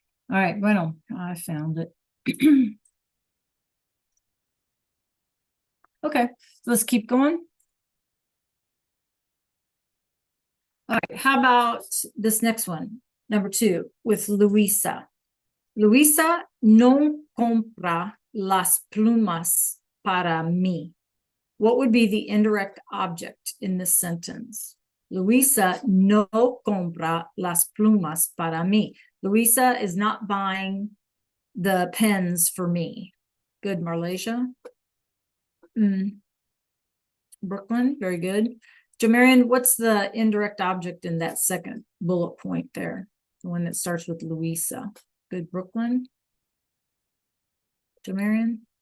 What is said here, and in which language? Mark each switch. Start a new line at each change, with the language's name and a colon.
English: All right, bueno, I found it. Okay, so let's keep going. All right, how about this next one? Number 2, with Luisa.
Spanish: Luisa no compra las plumas para mí.
English: What would be the indirect object in this sentence?
Spanish: Luisa no compra las plumas para mí.
English: Luisa is not buying the pens for me. Good, Marlasia. Brooklyn, very good. Jamarian, what's the indirect object in that second bullet point there? The one that starts with Luisa. Good, Brooklyn. Jamarian.